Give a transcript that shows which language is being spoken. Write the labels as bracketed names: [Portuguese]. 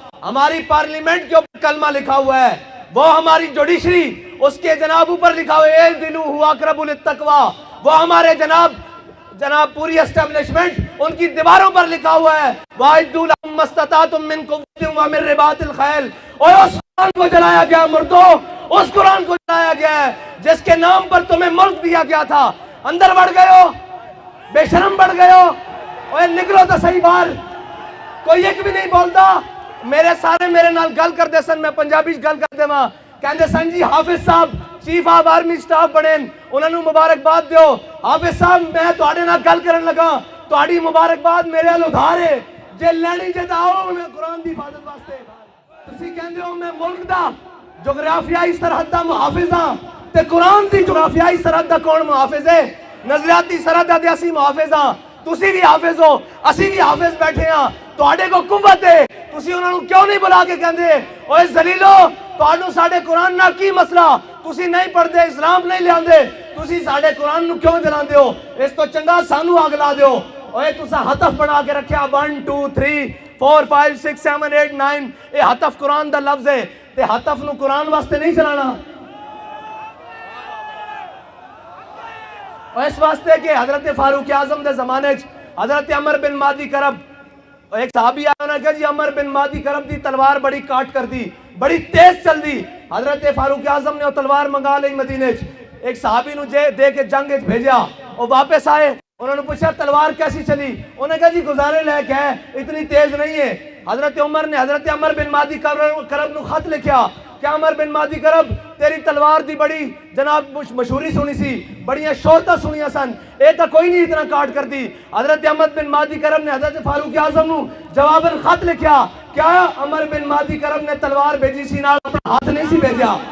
[Urdu] ہماری پارلیمنٹ کے اوپر کلمہ لکھا ہوا ہے، وہ ہماری جوڈیشری اس کے جناب اوپر لکھا ہوا ہے [Arabic] اعدلوا هو اقرب للتقوی، [Urdu] وہ ہمارے جناب پوری اسٹیبلشمنٹ ان کی دیواروں پر لکھا ہوا ہے [Arabic] وَأَعِدُّوا لَهُم مَّا اسْتَطَعْتُم مِّن قُوَّةٍ وَمِن رِّبَاطِ الْخَيْلِ. [Urdu] اور اس قرآن کو جلایا گیا مردو، اس قرآن کو جلایا گیا ہے جس کے نام پر تمہیں ملک دیا گیا تھا. اندر بڑھ گئے ہو، بے شرم بڑھ گئے ہو. اوے نکلو تو صحیح باہر. کوئی ایک بھی نہیں بولتا. [Punjabi] میرے نال گل کر دے سن، میں پنجابی گل کر دے ماں کہندے سن جی حافظ صاحب چیف آف آرمی سٹاف بنے، انہوں نے مبارکباد دیو. حافظ صاحب میں تواڈے نال گل کرن لگا، تواڈی مبارکباد میرے ال ادھار ہے، جے لینی جے آؤ میں قرآن دی حفاظت واسطے. تسی کہندے ہو میں ملک دا جغرافیائی سرحد دا محافظ ہاں، تے قرآن دی جغرافیائی سرحد دا کون محافظ ہے؟ نظریاتی سرحد دا اسی محافظ ہاں. تسی بھی حافظ ہو، اسی بھی حافظ بیٹھے ہاں. تواڈے کو قوت ہے، تسی انہاں نوں کیوں نہیں بلا کے کہندے اوے ذلیلو تواڈوں ساڈے قرآن نال کی مسئلہ؟ تسی نہیں پڑھدے، اسلام نہیں لیاندے، تسی ساڈے قرآن نوں کیوں جلاندے ہو؟ اس تو چنگا سانو اگ لا دیو. اوے تساں ہتف بنا کے رکھیا 1 2 3 4 5 6 7 8 9. اے ہتف قرآن دا لفظ ہے تے ہتف نوں قرآن واسطے نہیں چلانا. [Urdu] اور اس واسطے کہ حضرت فاروق اعظم دے زمانے حضرت [Punjabi] عمر بن مادی کرب ایک صحابی آیا انہوں نے کہا جی عمر بن مادی کرب دی تلوار بڑی کاٹ کر دی، بڑی تیز چل دی. [Urdu] حضرت فاروق اعظم نے وہ تلوار منگا لی مدینے. ایک صحابی نو دے کے جنگ بھیجا، وہ واپس آئے، انہوں نے پوچھا تلوار کیسی چلی؟ انہوں نے کہا جی گزارے لائق ہے، اتنی تیز نہیں ہے. [Punjabi] حضرت عمر نے حضرت عمر بن مادی کرب نو خط لکھیا کہ عمر بن مادی کرب تیری تلوار دی بڑی جناب مشہوری سنی سی، بڑیاں شہرتاں سنیاں سن، اے تا کوئی نہیں اتنا کاٹ کر دی. حضرت عمر بن مادی کرب نے حضرت فاروق اعظم نو جواباً خط لکھیا کیا عمر بن مادی کرب نے تلوار بھیجی سی نال اپنا ہاتھ نہیں سی بھیجا.